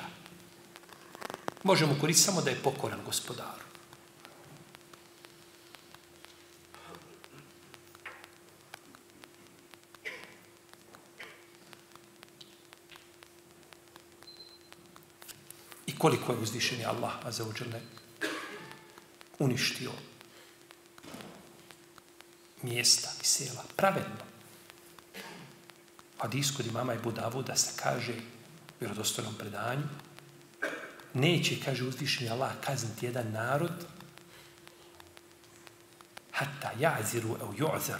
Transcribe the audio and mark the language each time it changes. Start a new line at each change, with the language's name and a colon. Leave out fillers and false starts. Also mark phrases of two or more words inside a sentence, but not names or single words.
Bosnian: Može mu koristiti samo da je pokoran gospodaru. I koliko je uzvišeni Allah
Arabic: عز وجل
Bosnian: uništio mjesta i sela. Pravedno. Hadis kod imama Ebu Davuda se kaže u vjerodostojnom predanju, neće, kaže uzvišeni Allah, kazniti jedan narod
Arabic: حتى يعذروا أو يعذروا.